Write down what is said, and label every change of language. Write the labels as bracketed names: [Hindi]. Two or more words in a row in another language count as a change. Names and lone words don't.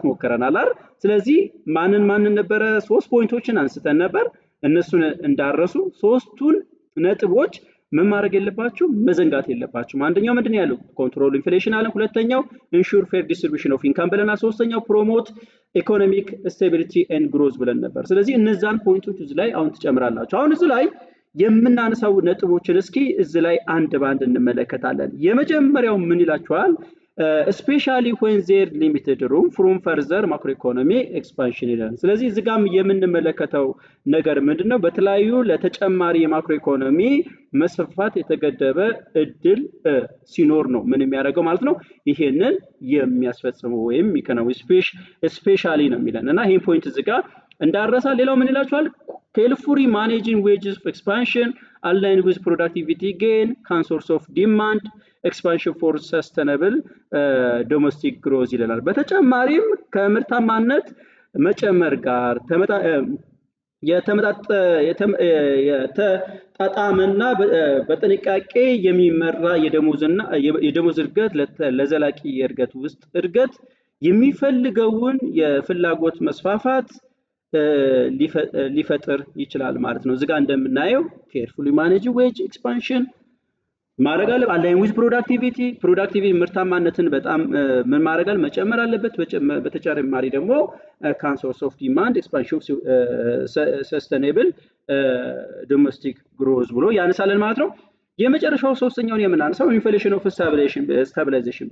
[Amharic] ሞክረናል አይደል። ስለዚህ ማንን ነበረ 3 ፖይንቶችን አንስተን ነበር። እነሱን እንዳረሱ 3ቱን ነጥቦች ምን ማድረግ የለባችሁ መዘንጋት የለባችሁም። አንደኛው ምንድነው ያለው [English] control inflation [Amharic] አለ፣ ሁለተኛው [English] ensure fair distribution of income [Amharic] ብለናል፣ ሶስተኛው [English] promote economic stability and growth [Amharic] ብለን ነበር። ስለዚህ እነዛን ፖይንቶች እዚህ ላይ አሁን ትጨምራላችሁ። አሁን እዚህ ላይ የምናነሳው ነጥቦችን እስኪ እዚህ ላይ አንድ ባንድ እንመለከታለን። የመጀመሪያው ምን ይላችኋል [English] especially when there limited room from further macroeconomic expansion [Amharic] ይላል። ስለዚህ እዚህ ጋርም የምንመለከተው ነገር ምንድነው በተለያዩ ለተጨማሪ የማክሮ ኢኮኖሚ መስፋፋት የተገደበ እድል ሲኖር ነው ምን የሚያደርገው ማለት ነው ይሄንን የሚያስፈጽመው ወይም የሚከናወነው especially ነው የሚለንና ይሄን ፖይንት እዚህ ጋር እንዳረሳ። ሌላው ምን ይላችኋል [English] carefully managing wages expansion aligned with productivity gain can source of demand expansion for sustainable domestic growth [Amharic] ይላል። በተጨማሪም ከምርታማነት መጨመር ጋር የተጣጣመና በጥንቃቄ የሚመራ የደሞዝ እድገት ለዘላቂ የእድገት ውስጥ እድገት የሚፈልገውን የፍላጎት መስፋፋት ሊፈጥር ይችላል ማለት ነው። እዚህ ጋር እንደምናየው [English] carefully manage wage expansion [Amharic] ማረጋለ [English] align with productivity [Amharic] ምርታማነትን በጣም ምን ማረጋል መጨመር አለበት። በተጨማሪ ደግሞ [English] can source of demand expansion sustainable domestic growth [Amharic] ብሎ ያነሳለን ማለት ነው። የመጨረሻው ሶስተኛውን የምናነሳው [English] inflation of stabilization